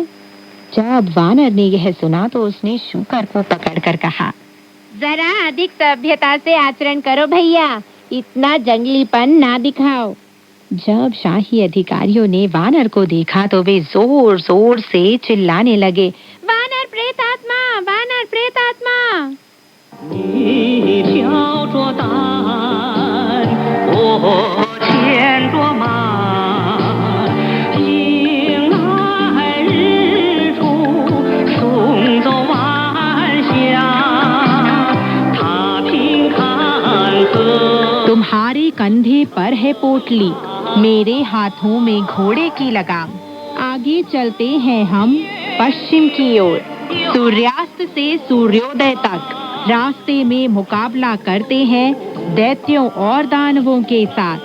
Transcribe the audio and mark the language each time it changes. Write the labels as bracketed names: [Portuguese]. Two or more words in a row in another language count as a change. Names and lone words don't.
[Hindi] जब वानर ने यह सुना तो उसने शूकर को पकड़कर कहा, जरा अधिक सभ्यता से आचरण करो भैया, इतना जंगलीपन ना दिखाओ। जब शाही अधिकारियों ने वानर को देखा तो वे जोर जोर से चिल्लाने लगे, वानर प्रेतात्मा। [Chinese] 你挑着担，我牵着马，迎来日出，送走晚霞，踏平坎坷。 [Hindi] तुम्हारे कंधे पर है पोटली, मेरे हाथों में घोड़े की लगाम। आगे चलते हैं हम पश्चिम की ओर, सूर्यास्त से सूर्योदय तक। रास्ते में मुकाबला करते हैं दैत्यों और दानवों के साथ।